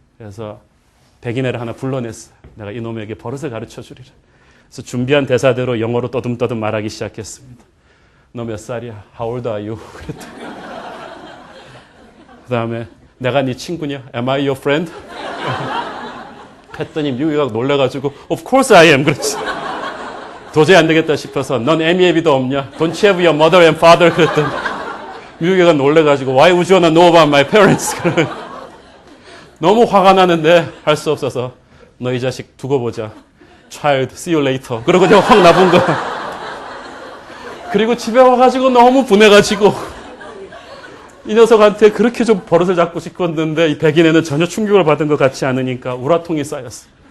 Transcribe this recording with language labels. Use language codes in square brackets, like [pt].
[ko] 그래서 백인애를 하나 불러냈어요. 내가 이놈에게 버릇을 가르쳐 주리라. 그래서 준비한 대사대로 영어로 떠듬떠듬 말하기 시작했습니다. 너 몇 살이야? [en] How old are you? [ko] 그랬더니 그 다음에 내가 네 친구냐? [en] Am I your friend? [ko] 했더니 미국이가 놀래가지고 [en] Of course I am. [ko] 그렇지. 도저히 안 되겠다 싶어서 넌 애미애비도 없냐? [en] Don't you have your mother and father? [ko] 그랬더니 미국이가 놀래가지고 [en] Why would you wanna know about my parents? [ko] 너무 화가 나는데 할 수 없어서 너 이 자식 두고 보자. [en] Child, see you later. [ko] 그러고 그냥 확 나쁜 거야. 그리고 집에 와가지고 너무 분해가지고 이 녀석한테 그렇게 좀 버릇을 잡고 싶었는데 이 백인애는 전혀 충격을 받은 것 같지 않으니까 우라통이 쌓였어.